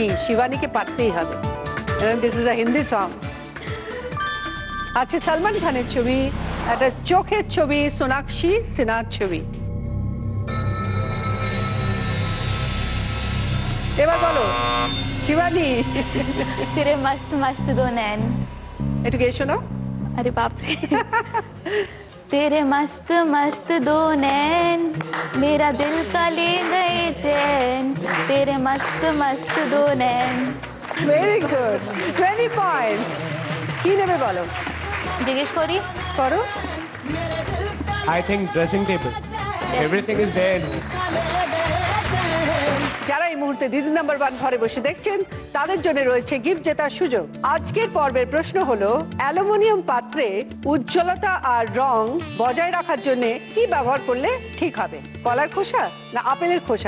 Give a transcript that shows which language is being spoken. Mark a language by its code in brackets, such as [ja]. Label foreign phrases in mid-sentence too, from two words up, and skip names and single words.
[bn] শিবানীকে পারতেই হবে। [en] This is a Hindi song. [bn] আছে সলমান খানের ছবি, একটা চোখের ছবি, সোনাক্ষী সিনহার ছবি। এবার বলো শিবানী। [hi] तेरे मस्त मस्त दो नैन। [bn] একটু গেয়ে শোনাও। [hi] अरे बाप रे। तेरे मस्त मस्त दो नैन मेरा दिल का ले गए चैन। तेरे मस्त मस्त दो नैन। [en] very good, [bn] 20 পয়েন্টস। কি নেবে বলো? জিজ্ঞেস করি। করো। [en] I think dressing table. Everything is there. [bn] যারা এই মুহূর্তে দিদি নাম্বার 1 ঘরে বসে দেখছেন তাদের জন্য রয়েছে গিফট জেতার সুযোগ। আজকের পর্বের প্রশ্ন হলো, অ্যালুমিনিয়াম পাত্রে উজ্জ্বলতা আর রং বজায় রাখার জন্য কি ব্যবহার করলে ঠিক হবে? কলার খোসা না আপেলের খোসা?